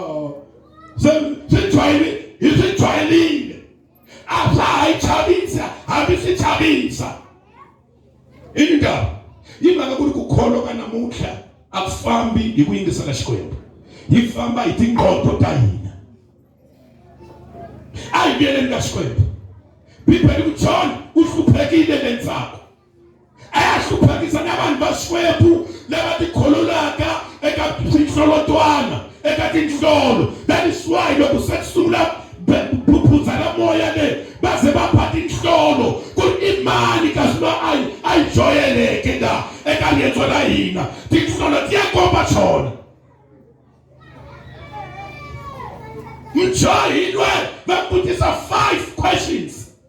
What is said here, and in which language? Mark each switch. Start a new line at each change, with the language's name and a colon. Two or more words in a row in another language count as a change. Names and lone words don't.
Tsonga: hi swi jwayelile a swa ha yi chavisa hambi swi chavisa i ndaba yi mhaka ku ri ku kholwa ka namuntlha a ku fambi hi ku yingisela Xikwembu hi famba hi tinqoto ta hina a hi vuyeleni ka Xikwembu. Bibele ku John u hluphekile le ndzhaku a ya hluphekisa na vanhu va Xikwembu lava tikhololaka eka tinhlolotwana eka tinhlolo.
English: That is why
Tsonga: loko se sungula phuphuza la moya le va ze va pha tinhlolo ku ri imani kasi va a yi joyeleke la eka riendzo la hina tinhlolo ti ya komba swona. Mjahilwe va vutisa 5 questions.